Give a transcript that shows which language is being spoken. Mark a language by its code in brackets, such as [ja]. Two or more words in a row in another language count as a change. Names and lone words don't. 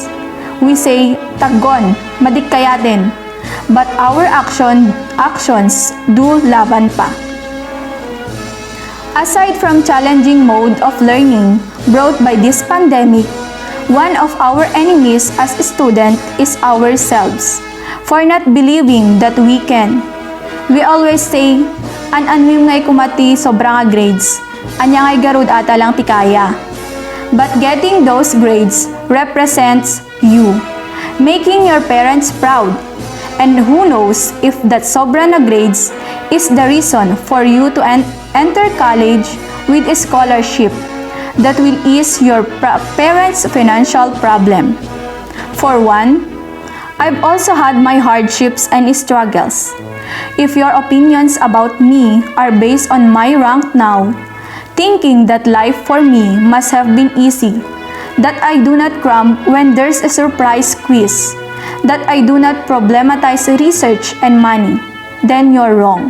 [en] We say, [ilo] "Taggon, madikkayatin," [en] but our actions do [tl] laban pa. [en] Aside from challenging mode of learning brought by this pandemic, one of our enemies as a student is ourselves, for not believing that we can. We always say, [ilo] an-anwim ngay kumati sobra nga grades, anya ngay garud ata lang tikaya. [en] But getting those grades represents you, making your parents proud. And who knows if that [tl] sobra na [en] grades is the reason for you to enter college with a scholarship that will ease your parents' financial problem. For one, I've also had my hardships and struggles. If your opinions about me are based on my rank now, thinking that life for me must have been easy, that I do not cram when there's a surprise quiz, that I do not problematize research and money, then you're wrong.